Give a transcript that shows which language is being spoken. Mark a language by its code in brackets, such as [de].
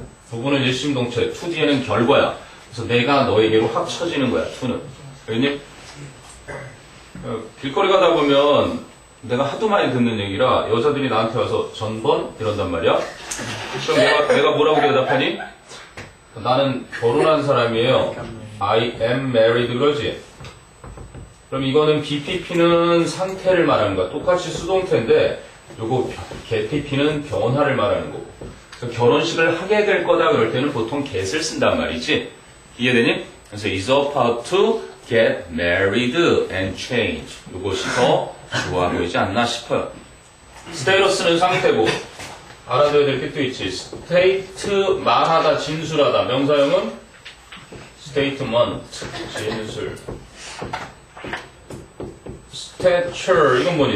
[ko] 부분은 일심동체, to 뒤에는 결과야. 그래서 내가 너에게로 합쳐지는 거야, to는. 왜냐? 길거리 가다 보면 내가 하도 많이 듣는 얘기라 여자들이 나한테 와서 전번 이런단 말이야. 그럼 내가 뭐라고 대답하니? 나는 결혼한 사람이에요. [en] I am married [ko] 그러지. 그럼 이거는 BPP는 상태를 말하는 거야. 똑같이 수동태인데 요거 getPP는 변화를 말하는 거고. 그래서 결혼식을 하게 될 거다 그럴 때는 보통 get을 쓴단 말이지. 이해되니? 그래서 [en] is about to get married and change. [ko] 이것이 더 좋아 보이지 않나 싶어요. 스테이러스는 상태고 알아둬야 될 게 또 있지. 스테이트 말하다 진술하다. 명사형은 statement 진술. stature 이건 뭐니?